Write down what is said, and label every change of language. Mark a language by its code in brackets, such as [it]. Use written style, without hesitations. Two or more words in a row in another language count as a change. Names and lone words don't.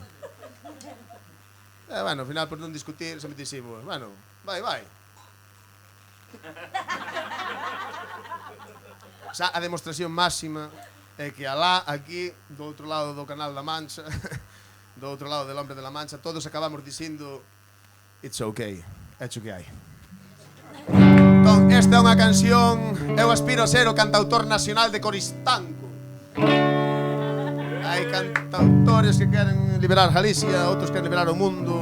[gl] Bueno, ao final, por non discutir, sempre dicimos, bueno, vai. Xa, a demostración máxima é que alá, aquí, do outro lado do Canal da Mancha, do outro lado del Hombre de la Mancha, todos acabamos dicindo, [en] it's okay, [gl] hecho que hai. Entón, esta é unha canción, eu aspiro a ser o cantautor nacional de Coristanco. Hai cantautores que queren liberar Galicia, outros queren liberar o mundo.